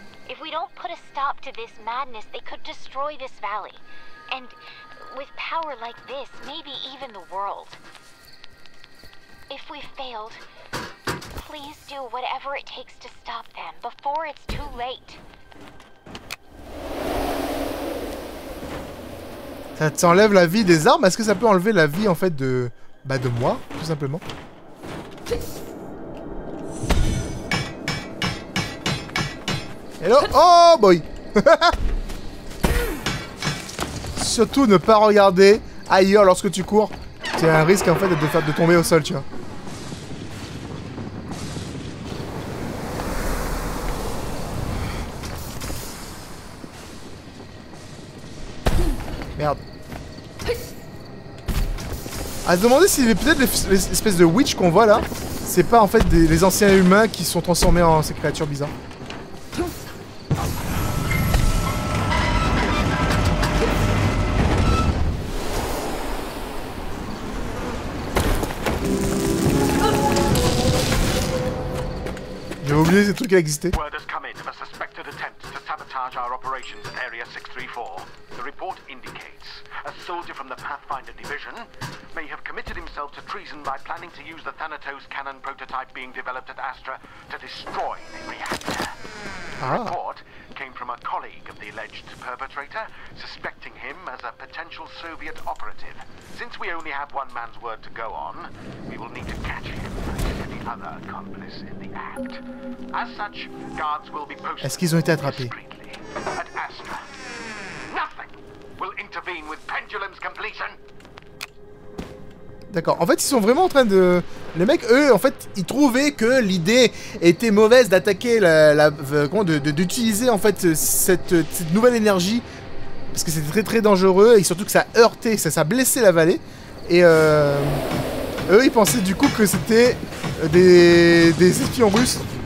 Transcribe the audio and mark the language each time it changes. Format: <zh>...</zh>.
<en>If we don't put a stop to this madness, they could destroy this valley. And with power like this, maybe even the world. If we failed, please do whatever it takes to stop them before it's too late.</en> <fr>Ça t'enlève la vie des armes. Est-ce que ça peut enlever la vie en fait de moi, tout simplement?</fr> <en>Hello. Oh boy.</en> <fr>Surtout ne pas regarder ailleurs lorsque tu cours. C'est un risque en fait de tomber au sol, tu vois. Merde. À se demander si peut-être les espèces de witch qu'on voit là, c'est pas en fait les anciens humains qui sont transformés en ces créatures bizarres. J'ai oublié ces trucs qui existaient.</fr> <en>Word has come in of a suspected attempt to sabotage our operations at Area 634. The report indicates a soldier from the Pathfinder Division may have committed himself to treason by planning to use the Thanatos cannon prototype being developed at Astra to destroy the reactor. The report came from a colleague of the alleged perpetrator, suspecting him as a potential Soviet operative. Since we only have one man's word to go on, we will need to catch him and any other accomplice in the act. As such, guards will be posted.</en> <fr>Est-ce qu'ils ont été attrapés?</fr> <en>At Astra. Nothing will intervene with Pendulum's completion.</en> <fr>D'accord. En fait, ils sont vraiment en train de... Les mecs, eux, en fait, ils trouvaient que l'idée était mauvaise d'attaquer d'utiliser, en fait, cette nouvelle énergie. Parce que c'était très très dangereux et surtout que ça heurtait, ça blessait la vallée. Et eux, ils pensaient du coup que c'était des espions russes.</fr>